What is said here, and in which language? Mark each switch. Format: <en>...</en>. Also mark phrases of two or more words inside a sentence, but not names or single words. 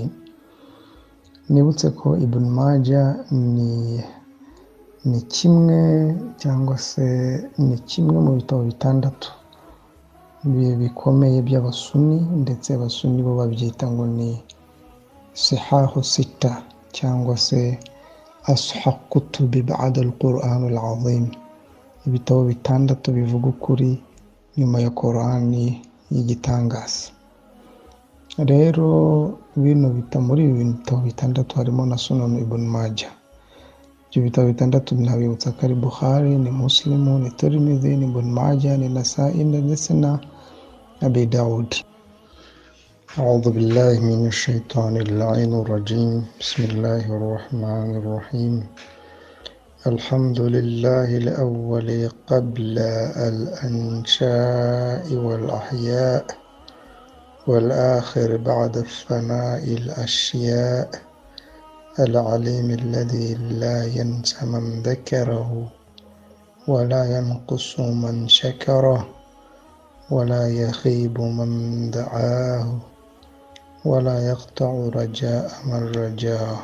<rw>Nibutse ko Ibn Majah ni kimwe cyangwa se ni kimwe mu bitabo bitandatu bikomeye by'abasuni, ndetse abasuni bo babyita ngo ni</rw> <ar>صحاح ستة</ar> <rw>cyangwa se</rw> <ar>أصح الكتب بعد القرآن العظيم,</ar> <rw>ibitabo bitandatu bivuga ukuri nyuma ya Qur'ani y'igitangaza. Rero muri ibi bitabo bitandatu harimo na Sunan Ibn Majah. Ibyo bitabo bitandatu nabibutsa ko ari Bukhari, ni Muslim, ni Tirmidhi, ni Ibn Majah, ni Nasa'i ndetse na Abi Dawud.</rw> <ar>أعوذ بالله من الشيطان اللعين الرجيم. بسم الله الرحمن الرحيم. الحمد لله الأول قبل الأنشاء والأحياء، والآخر بعد الفناء الأشياء، العليم الذي لا ينسى من ذكره ولا ينقص من شكره ولا يخيب من دعاه ولا يقطع رجاء من رجاه.</ar>